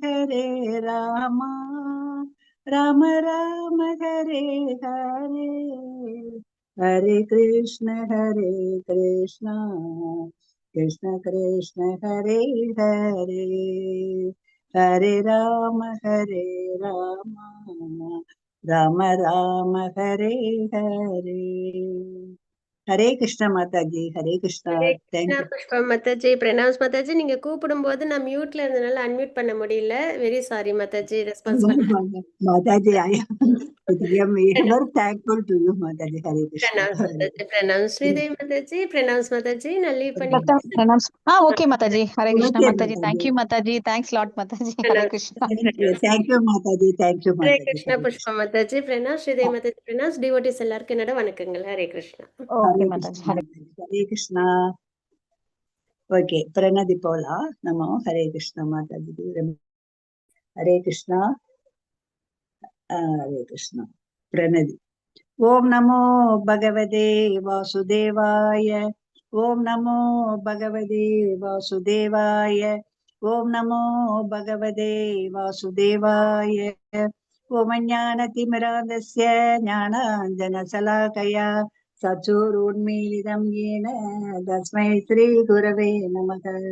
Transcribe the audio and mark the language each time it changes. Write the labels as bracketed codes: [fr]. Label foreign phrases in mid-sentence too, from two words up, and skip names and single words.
[sa] राम राम हरे हरे हरे कृष्ण कृष्ण कृष्ण हरे हरे हरे राम राम राम हरे हरे हरे कृष्ण माता जी हरे कृष्णा हरे [en] थैंक कृष्णा यू [ta] पुष्पम माताजी प्रणव्स माताजी நீங்க கூப்பிடும்போது நான் மியூட்ல இருந்தனால அன்மியூட் பண்ண முடியல [en] very sorry [ta] மாதாஜி ரெஸ்பான்ஸ் பண்ண [en] माता जी I am ever thankful to you माता जी हरे कृष्णा [hi] प्रणव्स माताजी प्रणव्स श्रीदेवी माताजी प्रणव्स माताजी [ta] நான் லீவ் [en] ओके [ta] பண்ணிட்டேன் [en] Pranams. Okay, Mataji. Hare Krishna, Mataji. माता Thank जी you, Mataji. Thanks a lot, Mataji. Hare प्रणव्स Krishna. thank you माता जी [sa] हरे हरे [ta] कृष्णा पुष्पम माताजी प्रणव्स श्रीदेवी माताजी प्रणव्स டிவோட்டிஸ் எல்லாருக்கும் என்னோட வணக்கங்கள் ஹரே கிருஷ்ணா [en] Okay, Mataji. Hare. [sa] हरे कृष्णा ओके प्रणति पोला नमो हरे कृष्ण माता जी हरे कृष्णा प्रणति ओम नमो भगवते वासुदेवाय ओम नमो भगवते वासुदेवाय ओम नमो भगवते वासुदेवाय ओम ज्ञानतिमिरान्धस्य ज्ञानाञ्जनशलाकया चक्षुरुन्मीलितं येन तस्मै श्रीगुरवे नमः